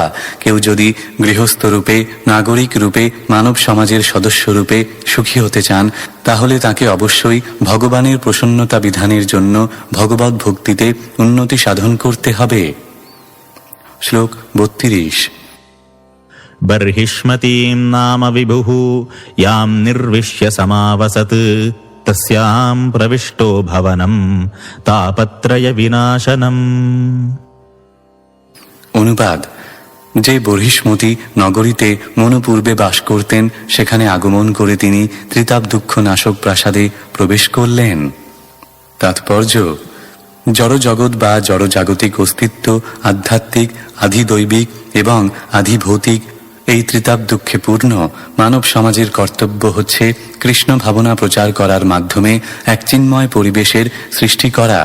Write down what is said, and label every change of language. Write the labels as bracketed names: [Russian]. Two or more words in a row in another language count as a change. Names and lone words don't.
[Bangla] কেউ যদি গৃহস্থ রূপে, নাগরিক রূপে, মানব সমাজের সদস্য রূপে সুখী হতে চান তাহলে তাকে অবশ্যই ভগবানের প্রসন্নতা বিধানের জন্য ভগবত ভক্তিতে উন্নতি সাধন করতে হবে। শ্লোক 32। [Sanskrit] बर्हिष्मतीं नाम विभुः यां निर्विश्य समावसत् तस्यां प्रविष्टो भवनं तापत्रय विनाशनम्। [Bangla] অনুবাদ: যে বর্হিষ্মতি নগরীতে মনু পূর্বে বাস করতেন সেখানে আগমন করে তিনি ত্রিতাপ দুঃখ নাশক প্রাসাদে প্রবেশ করলেন। তাৎপর্য: জড়জগৎ বা জড়জাগতিক অস্তিত্ব আধ্যাত্মিক, আধিদৈবিক এবং আধিভৌতিক এই ত্রিতাপ দুঃখে পূর্ণ মানব সমাজের কর্তব্য হচ্ছে কৃষ্ণ ভাবনা প্রচার করার মাধ্যমে এক চিন্ময় পরিবেশের সৃষ্টি করা।